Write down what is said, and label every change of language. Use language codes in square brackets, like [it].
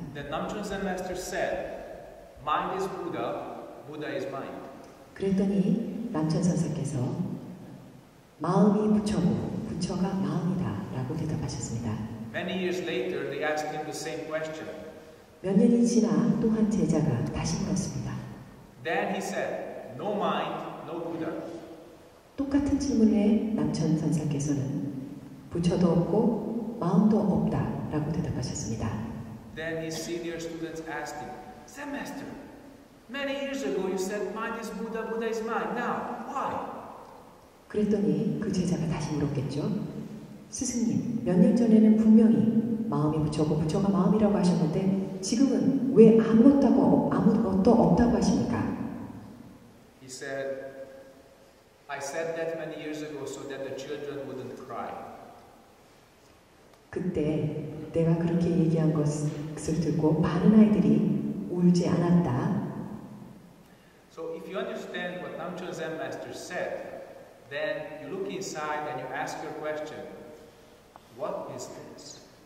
[en] Then Namchon Zen master said, mind is Buddha, Buddha is mind. [ko] 그랬더니 남천 선사께서 마음이 부처고 부처가 마음이다 라고 대답하셨습니다. [en] Many years later, they asked him the same question. [ko] 몇 년이 지나 또 한 제자가 다시 물었습니다. [en] Then he said, no mind, no Buddha. [ko] 똑같은 질문에 남천 선사께서는 부처도 없고 마음도 없다 라고 대답하셨습니다. [en] Then his senior students asked him, Zen master, many years ago you said mind is Buddha, Buddha is mind. Now, why? [ko] 그랬더니 그 제자가 다시 물었겠죠. 스승님, 몇 년 전에는 분명히 마음이 부처고 부처가 마음이라고 하셨는데 지금은 왜 아무것도 없다고 하십니까? [en] He said, I said that many years ago so that the children wouldn't cry. [ko] 그때 내가 그렇게 얘기한 것을 듣고 많은 아이들이 울지 않았다. [en] So if you understand what Namchon Zen master said, then you look inside and you ask your question, what is this?